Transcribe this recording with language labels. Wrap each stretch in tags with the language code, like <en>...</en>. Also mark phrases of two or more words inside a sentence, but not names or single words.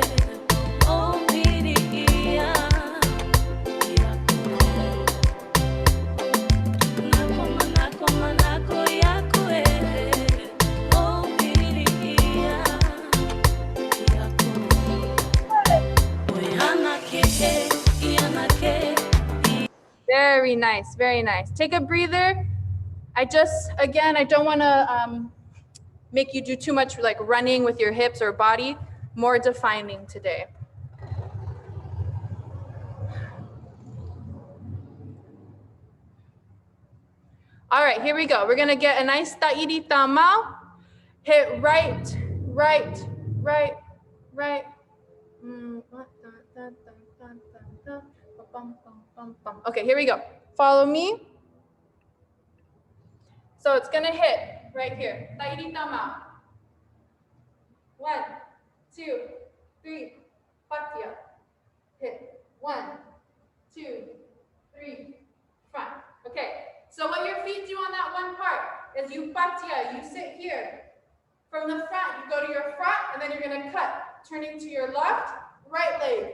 <rar>O miri ia, i a koe. Manako, manako, manako i a koe e. O miri ia, i a koe. Oi ana ke e, i ana ke.</rar> <en>Very nice, very nice. Take a breather. Again, I don't want to make you do too much like running with your hips or body, more defining today. All right, here we go. We're gonna get a nice</en> <rar>ta'iri tamau.</rar> <en>Hit right, right, right, right. Okay, here we go. Follow me. So it's gonna hit right here.</en> <rar>Ta'iri tamau.</rar> <en>1, 2, 3, patia. Hit. 1, 2, 3, front. Okay. So what your feet do on that one part is you patia, you sit here. From the front, you go to your front, and then you're gonna cut. Turning to your left, right leg.</en>